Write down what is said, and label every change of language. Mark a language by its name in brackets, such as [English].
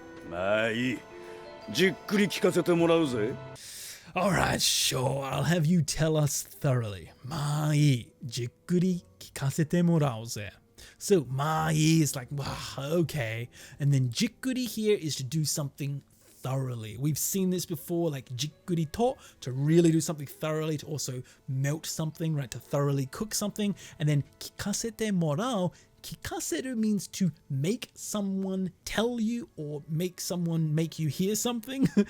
[Japanese] まあいいじっくり聞かせてもらうぜ [English] Alright, sure, I'll have you tell us thoroughly. [Japanese] まあいいじっくり聞かせてもらうぜ So まあいい is like, okay. [English] And then じっくり here is to do something thoroughly. We've seen this before, like じっくりと to really do something thoroughly, to also melt something, right? To thoroughly cook something. And then 聞かせてもらう Kikaseru means to make someone tell you or make someone make you hear something.